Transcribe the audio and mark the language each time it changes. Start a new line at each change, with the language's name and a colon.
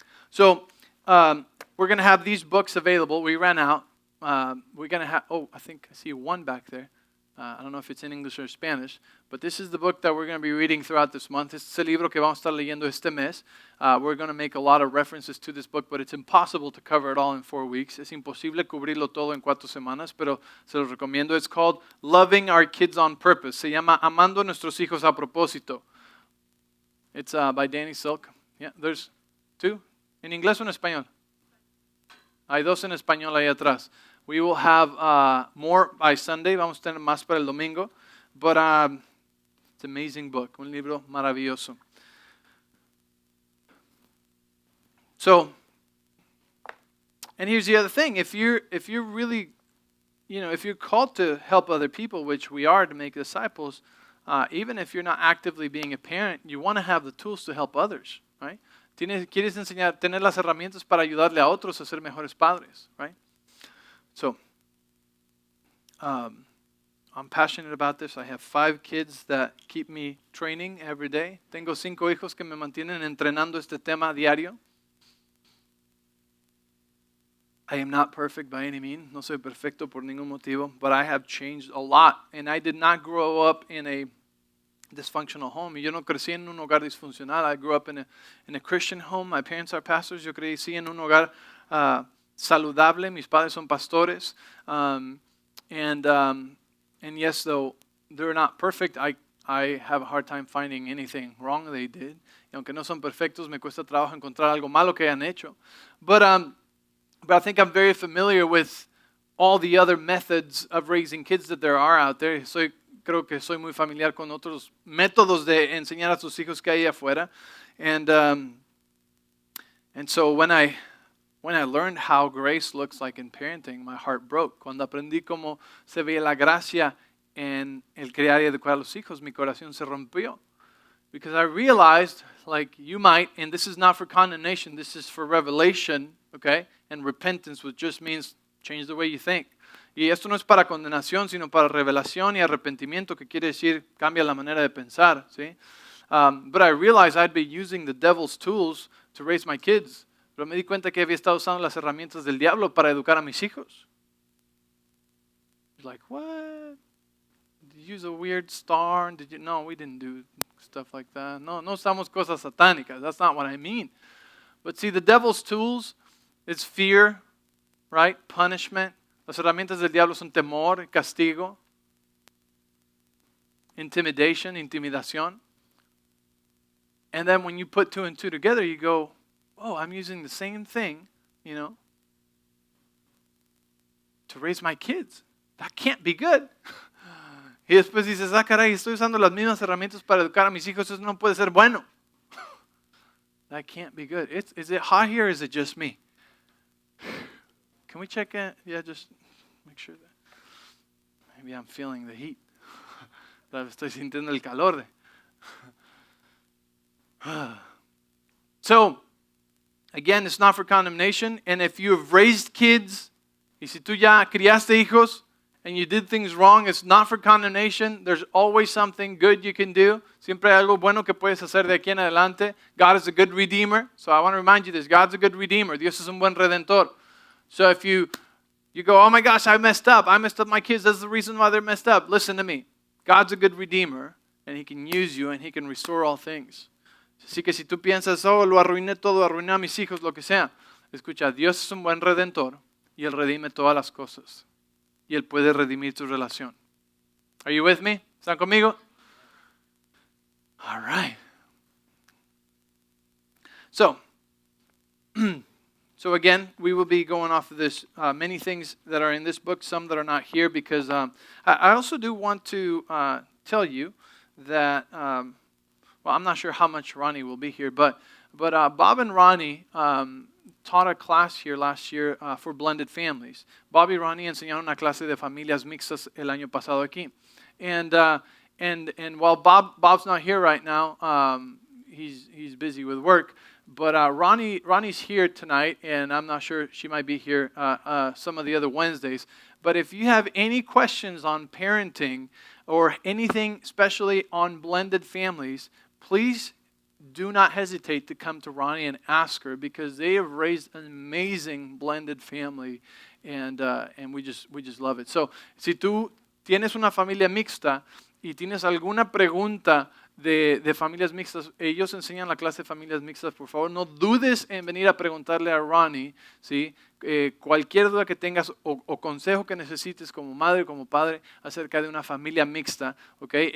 English: So, we're going to have these books available. We ran out. We're going to have, I think I see one back there. I don't know if it's in English or Spanish, but this is the book that we're going to be reading throughout this month.
Spanish: Este es el libro que vamos a estar leyendo este mes.
English: We're going to make a lot of references to this book, but it's impossible to cover it all in 4 weeks.
Spanish: Es imposible cubrirlo todo en 4 semanas, pero se los recomiendo.
English: It's called Loving Our Kids on Purpose.
Spanish: Se llama Amando a Nuestros Hijos a Propósito.
English: It's by Danny Silk. Yeah, there's 2.
Spanish: ¿En inglés o en español? Hay 2 en español ahí atrás.
English: We will have more by Sunday.
Spanish: Vamos a tener más para el domingo.
English: But it's an amazing book.
Spanish: Un libro maravilloso.
English: So, and here's the other thing. If you're really, if you're called to help other people, which we are to make disciples, even if you're not actively being a parent, you want to have the tools to help others, right?
Spanish: Quieres enseñar, tener las herramientas para ayudarle a otros a ser mejores padres, right?
English: So, I'm passionate about this. I have 5 kids that keep me training every day.
Spanish: Tengo 5 hijos que me mantienen entrenando este tema diario.
English: I am not perfect by any means.
Spanish: No soy perfecto por ningún motivo,
English: but I have changed a lot. And I did not grow up in a dysfunctional home.
Spanish: Yo no crecí en un hogar disfuncional.
English: I grew up in a Christian home. My parents are pastors.
Spanish: Yo crecí en un hogar saludable. Mis padres son pastores.
English: And yes, though they're not perfect, I have a hard time finding anything wrong they did.
Spanish: Y aunque no son perfectos, me cuesta trabajo encontrar algo malo que hayan hecho.
English: But I think I'm very familiar with all the other methods of raising kids that there are out there.
Spanish: Creo que soy muy familiar con otros métodos de enseñar a sus hijos que hay afuera.
English: And so when I learned how grace looks like in parenting, my heart broke.
Spanish: Cuando aprendí cómo se veía la gracia en el criar y educar a los hijos, mi corazón se rompió.
English: Because I realized, like you might, and this is not for condemnation, this is for revelation, okay? And repentance, which just means change the way you think.
Spanish: Y esto no es para condenación, sino para revelación y arrepentimiento, que quiere decir cambia la manera de pensar, ¿sí?
English: But I realized I'd be using the devil's tools to raise my kids.
Spanish: Pero me di cuenta que había estado usando las herramientas del diablo para educar a mis hijos.
English: Like, what? Did you use a weird star? No, we didn't do stuff like that.
Spanish: No usamos cosas satánicas.
English: That's not what I mean. But see, the devil's tools is fear, right? Punishment.
Spanish: Las herramientas del diablo son temor, castigo, intimidation, intimidación.
English: And then when you put 2 and 2 together, you go, oh, I'm using the same thing, to raise my kids. That can't be good.
Spanish: Y después dices, caray, estoy usando las mismas herramientas para educar a mis hijos, eso no puede ser bueno.
English: That can't be good. Is it hot here or is it just me? Can we check it? Yeah, just make sure that. Maybe I'm feeling the heat.
Spanish: Estoy sintiendo el calor. So,
English: Again, it's not for condemnation. And if you have raised kids,
Spanish: y si tú ya criaste hijos,
English: and you did things wrong, it's not for condemnation. There's always something good you can do.
Spanish: Siempre hay algo bueno que puedes hacer de aquí en adelante.
English: God is a good redeemer. So I want to remind you this. God's a good redeemer.
Spanish: Dios es un buen redentor.
English: So if you go, oh my gosh, I messed up my kids. That's the reason why they're messed up. Listen to me. God's a good redeemer, and He can use you, and He can restore all things.
Spanish: Así que si tú piensas, oh, lo arruiné todo, arruiné a mis hijos, lo que sea. Escucha, Dios es un buen redentor, y Él redime todas las cosas. Y Él puede redimir tu relación.
English: Are you with me?
Spanish: ¿Están conmigo?
English: All right. So again, we will be going off of this, many things that are in this book, some that are not here, because I also do want to tell you that, well, I'm not sure how much Ronnie will be here, but Bob and Ronnie taught a class here last year for blended families.
Spanish: Bob y Ronnie enseñaron una clase de familias mixtas el año pasado aquí.
English: And while Bob's not here right now, he's busy with work. But Ronnie's here tonight, and I'm not sure she might be here some of the other Wednesdays. But if you have any questions on parenting or anything, especially on blended families, please do not hesitate to come to Ronnie and ask her, because they have raised an amazing blended family, and we just love it.
Spanish: So, si tú tienes una familia mixta y tienes alguna pregunta de familias mixtas, ellos enseñan la clase de familias mixtas, por favor, no dudes en venir a preguntarle a Ronnie, ¿sí? Cualquier duda que tengas o consejo que necesites como madre o como padre acerca de una familia mixta, ¿okay?